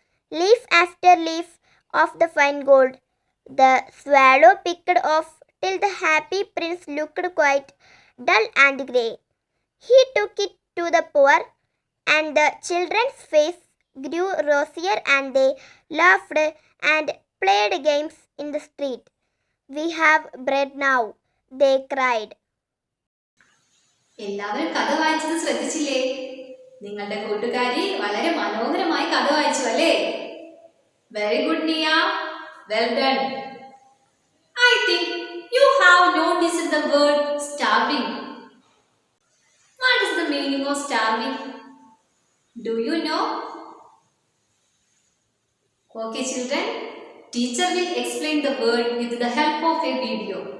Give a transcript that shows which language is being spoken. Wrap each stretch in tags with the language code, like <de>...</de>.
<en>Leaf after leaf of the fine gold the swallow picked off till the happy prince looked quite dull and grey. He took it to the poor, and the children's face grew rosier and they laughed and played games in the street. We have bread now, they cried.</en> <ml>എല്ലാവരും കഥ വായിച്ചത് ശ്രദ്ധിച്ചില്ലേ? നിങ്ങളുടെ കൂട്ടുകാരി വളരെ മനോഹരമായി കഥ വായിച്ചു അല്ലേ?</ml> <en>Very good Niya, well done. I think you have noticed the word starving. What is the meaning of starving? Do you know? Okay children, teacher will explain the word with the help of a video.</en>